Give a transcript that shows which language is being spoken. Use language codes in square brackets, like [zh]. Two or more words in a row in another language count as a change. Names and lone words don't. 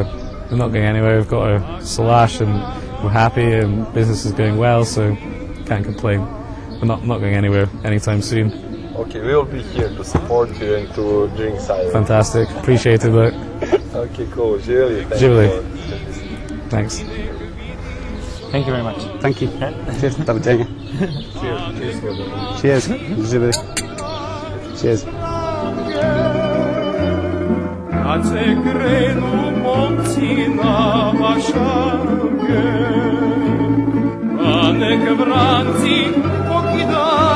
[en] We're not going anywhere. We've got a salash, and we're happy, and business is going well, so can't complain. We're not going anywhere anytime soon. Okay, we will be here to support you and to drink cider. Fantastic. Appreciate it. Okay, cool. [sr] Živjeli. Živjeli. [en] Thanks. Thank you very much. Thank you. Cheers. [sr] Doviđenja. Cheers. Živjeli. [en] Cheers. [sr] Kad se krenu momci na vašage, a nek vranci pokidaju